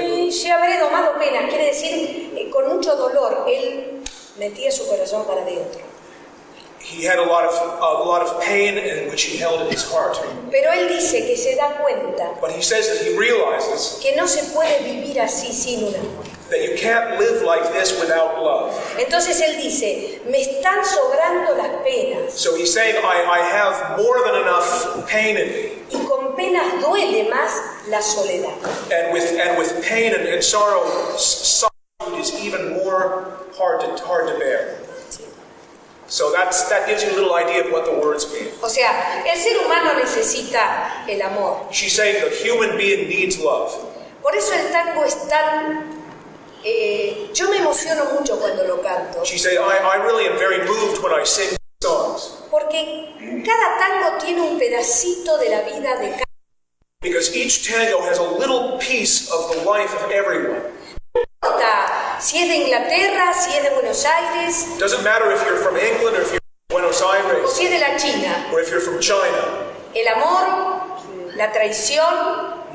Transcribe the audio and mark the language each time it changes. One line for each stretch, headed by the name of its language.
Spanish: Se habré domado penas, quiere decir con mucho dolor. Él metía su corazón para adentro.
English: He had a lot of pain in which he held in his heart.
Spanish: Pero él dice que se da cuenta.
English: But he says that he realizes
Spanish: que no se puede vivir así sin un amor.
English: That you can't live like this without love.
Spanish: Entonces él dice, me están sobrando las penas.
English: So he's saying, I have more than enough pain in me.
Spanish: Y con penas duele más la soledad.
English: And with pain and sorrow, solitude is even more hard to bear. So that gives you a little idea of what the words mean.
Spanish: O sea, el ser humano necesita el amor.
English: She's saying the human being needs love.
Spanish: Por eso el tango es tan... yo me emociono mucho cuando lo canto.
English: She said, I really am very moved when I sing songs.
Spanish: Porque cada tango tiene un pedacito de la vida de cada.
English: Because each tango has a little piece of the life of everyone.
Spanish: Si es de Inglaterra, si es de Buenos Aires.
English: Doesn't matter if you're from England or if you're from Buenos Aires.
Spanish: O si es de la China.
English: Or if you're from China.
Spanish: El amor, la traición.